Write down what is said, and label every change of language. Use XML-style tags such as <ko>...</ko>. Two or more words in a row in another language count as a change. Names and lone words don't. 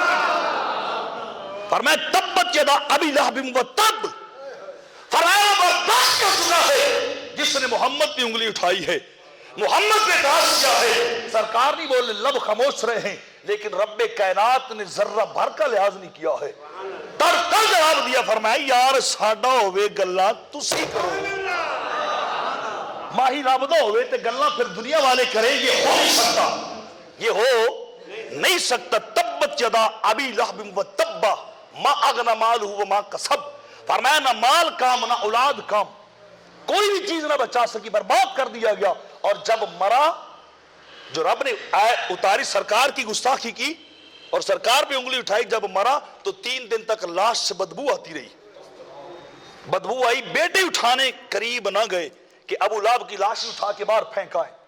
<ur>فرمایا</ur> <ar>تبت یدا ابی لہب وتب،</ar> <ur>فرمایا برباد کا سنا ہے جس نے محمد پہ انگلی اٹھائی ہے، محمد پہ اعتراض کیا ہے۔ سرکار نہیں بولے، لب خاموش رہے ہیں، لیکن رب کائنات نے ذرہ بھر کا لحاظ نہیں کیا ہے، تر جواب دیا۔ فرمایا</ur> <pa>یار ساڈا ہوئے گلا تسی کرو، ماہی رابطہ ہوئے تے گلا پھر دنیا والے کریں،</pa> <ur>یہ ہو نہیں سکتا، یہ ہو نہیں سکتا۔</ur> <ar>تبت یدا ابی لہب وتب ما اغنی مالہ وما کسب،</ar> <ur>فرمایا نہ مال کام نہ اولاد کام، کوئی بھی چیز نہ بچا سکی، برباد کر دیا گیا۔ اور جب مرا جو رب نے اتاری سرکار کی گستاخی کی اور سرکار پہ انگلی اٹھائی، جب مرا تو 3 دن تک لاش سے بدبو آتی رہی، بدبو آئی، بیٹے اٹھانے قریب نہ گئے کہ ابو لہب کی لاش اٹھا کے باہر پھینکا ہے۔</ur>